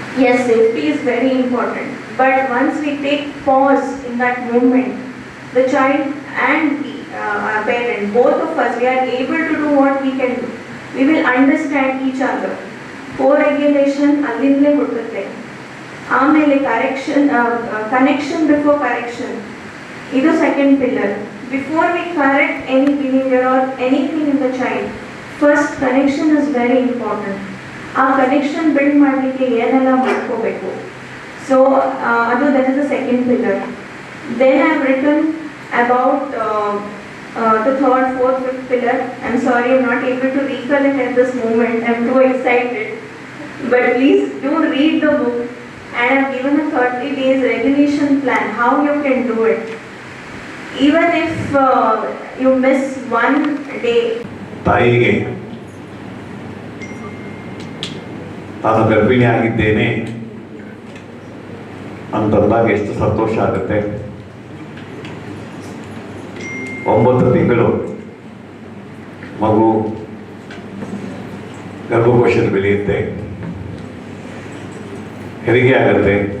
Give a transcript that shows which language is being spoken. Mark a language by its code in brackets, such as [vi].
[en] Yes, safety is very important, but once we take pause in that moment, the child and the parent, both of us, we are able to do what we can do. We will understand each other. Co regulation [kn] ಅಲ್ಲಿಂದಲೇ ಹುಟ್ಟುತ್ತೆ. [en] ಆಮೇಲೆ connection before correction, ಇದು second pillar. Before we correct any behavior or anything in the child, first connection is very important. [kn] ಆ connection build ಮಾಡಲಿಕ್ಕೆ ಏನೆಲ್ಲ ಮಾಡ್ಕೋಬೇಕು. [en] So that is the second pillar. Then I have written about the third, fourth, fifth pillar. I'm sorry, I'm not able to recall it at this moment. I'm too excited. But please do read the book. And I have given a 30 days regulation plan, how you can do it. Even if you miss one day. [kn] ತಾಯಿಗೆ ನಾನು ಗರ್ಭಿಣಿ ಆಗಿದ್ದೇನೆ ಅಂತಂದಾಗ ಎಷ್ಟು ಸಂತೋಷ ಆಗುತ್ತೆ. 9 ತಿಂಗಳು ಮಗು ಗರ್ಭಕೋಶದಲ್ಲಿ ಬೆಳೆಯುತ್ತೆ, ಹೆರಿಗೆ ಆಗುತ್ತೆ.